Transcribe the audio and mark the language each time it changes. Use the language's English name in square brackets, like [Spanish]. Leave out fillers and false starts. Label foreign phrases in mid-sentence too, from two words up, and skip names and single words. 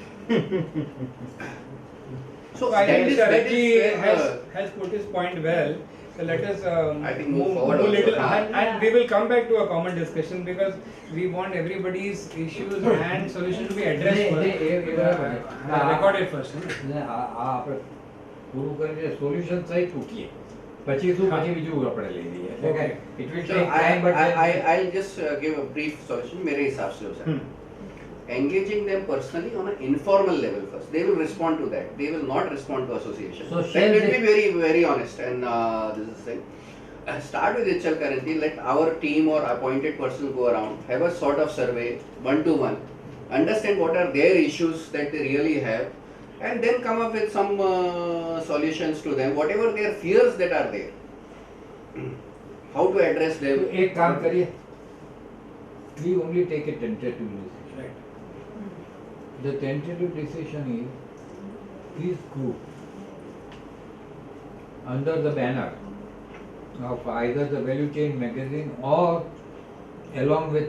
[English] So I think that Saraji is, has put his point well. So let us I think move forward a also. little, and we will come back to a common discussion because we want everybody's issues and solution to be addressed first. Recorded first. [Gujarati] ને આ આપણે પૂરું કરીને સોલ્યુશન સહિત મૂકીએ પછી શું પછી બીજું આપણે લઈ લઈએ એટલે કે [English] it will So take time but I'll just give a brief solution. [Hindi] मेरे हिसाब से हो सकता है. [English] Engaging them personally on an informal level first. They will respond to that. They will not respond to association. So Let shall me they- be very, very honest. And this is the thing. Start with HL currently. Let our team or appointed person go around, have a sort of survey, one-to-one, understand what are their issues that they really have, and then come up with some solutions to them. Whatever their fears that are there, how to address them. [Gujarati] તો એક કામ કરીએ [English] we only take a tentative decision. Right. The tentative decision is this group under the banner of either the value chain magazine or along with